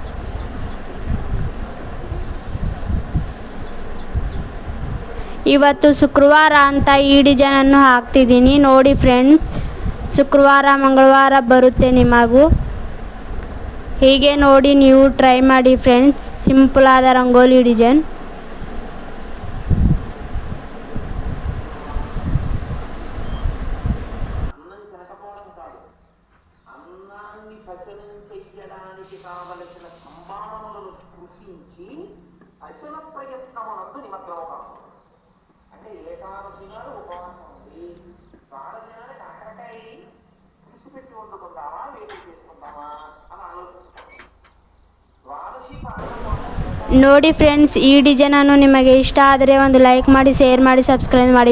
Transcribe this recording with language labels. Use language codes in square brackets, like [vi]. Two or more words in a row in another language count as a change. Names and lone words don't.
[kn] ಇವತ್ತು ಶುಕ್ರವಾರ ಅಂತ ಈ ಡಿಸೈನನ್ನು ಹಾಕ್ತಿದ್ದೀನಿ. ನೋಡಿ ಫ್ರೆಂಡ್ಸ್, ಶುಕ್ರವಾರ ಮಂಗಳವಾರ ಬರುತ್ತೆ ನಿಮಗೂ. ಹೀಗೆ ನೋಡಿ ನೀವು ಟ್ರೈ ಮಾಡಿ ಫ್ರೆಂಡ್ಸ್, ಸಿಂಪಲ್ ಆದ ರಂಗೋಲಿ ಡಿಸೈನ್. [te] అన్నాన్ని పచనం చెయ్యడానికి కావలసిన సంభావనలను కృషించి పచన ప్రయత్నమునందు నిమగ్నము కాదు. అంటే ఏకాదశి నాడు ఉపవాసం ఉంది, ద్వాదశి నాడు కాకరకాయ కృషి పెట్టి వండుకుందామా వేడి చేసుకుందామా అని ఆలోచిస్తాం. ద్వాదశి [kn] ನೋಡಿ ಫ್ರೆಂಡ್ಸ್, ಈ ಡಿಸೈನನ್ನು ನಿಮಗೆ ಇಷ್ಟ ಆದರೆ ಒಂದು ಲೈಕ್ ಮಾಡಿ, ಶೇರ್ ಮಾಡಿ, ಸಬ್ಸ್ಕ್ರೈಬ್ ಮಾಡಿ.